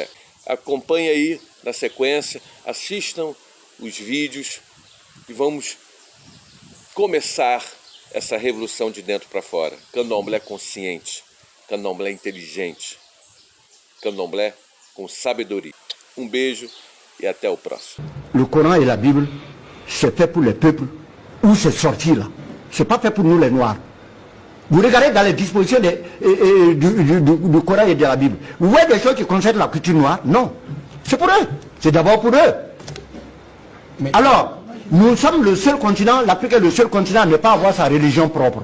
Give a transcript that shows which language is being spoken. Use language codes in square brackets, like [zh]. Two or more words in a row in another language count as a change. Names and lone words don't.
[pt] Acompanhe aí na sequência, assistam os vídeos e vamos começar essa revolução de dentro para fora. Candomblé consciente, candomblé inteligente, candomblé com sabedoria. Um beijo e até o próximo. [fr] Le Coran et la Bible, c'est fait pour les peuples où c'est sorti là. C'est pas fait pour nous les Noirs. Vous regardez dans les dispositions du Coran et de la Bible. Vous voyez des choses qui concernent la culture noire? Non. C'est pour eux. C'est d'abord pour eux. Mais alors, nous sommes le seul continent, l'Afrique est le seul continent à ne pas avoir sa religion propre.